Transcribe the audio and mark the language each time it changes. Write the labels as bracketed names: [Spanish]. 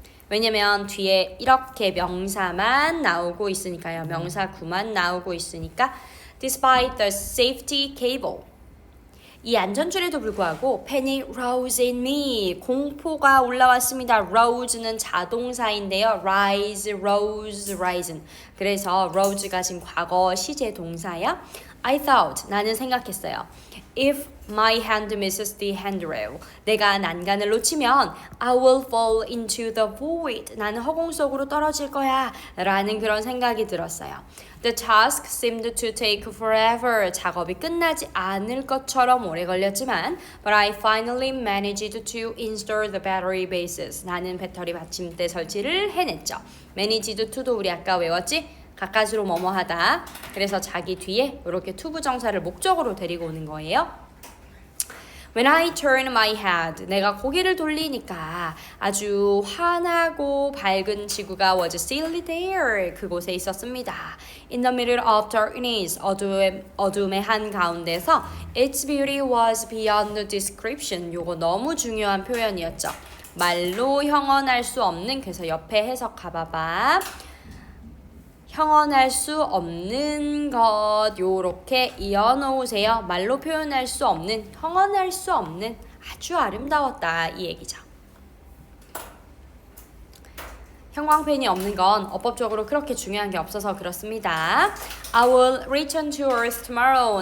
[Korean] 왜냐면 뒤에 이렇게 명사만 나오고 있으니까요. 명사 구만 나오고 있으니까 [English] Despite the safety cable. [Korean] 이 안전줄에도 불구하고 [English] panic rose in me. [Korean] 공포가 올라왔습니다. rose는 자동사인데요. [English] rise, rose, risen. [Korean] 그래서 rose가 지금 과거 시제 동사야. [English] I thought, [Korean] 나는 생각했어요. [English] If my hand misses the handrail, [Korean] 내가 난간을 놓치면 [English] I will fall into the void. [Korean] 나는 허공 속으로 떨어질 거야. 라는 그런 생각이 들었어요. [English] The task seemed to take forever. [Korean] 작업이 끝나지 않을 것처럼 오래 걸렸지만 [English] But I finally managed to install the battery bases. [Korean] 나는 배터리 받침대 설치를 해냈죠. Managed to도 우리 아까 외웠지? 가까스로 뭐뭐 하다. 그래서 자기 뒤에 이렇게 to 부정사를 목적으로 데리고 오는 거예요. [English] When I turn my head, [Korean] 내가 고개를 돌리니까 아주 환하고 밝은 지구가 [English] was still there. [Korean] 그곳에 있었습니다. [English] In the middle of darkness, [Korean] 어둠의 한가운데서 [English] its beauty was beyond description. [Korean] 요거 너무 중요한 표현이었죠. 말로 형언할 수 없는, 그래서 옆에 해석 가봐봐. 형언할 수 없는 것 요렇게 이어놓으세요. 말로 표현할 수 없는, 형언할 수 없는 아주 아름다웠다 이 얘기죠. 형광펜이 없는 건 어법적으로 그렇게 중요한 게 없어서 그렇습니다. [English] I will return to Earth tomorrow.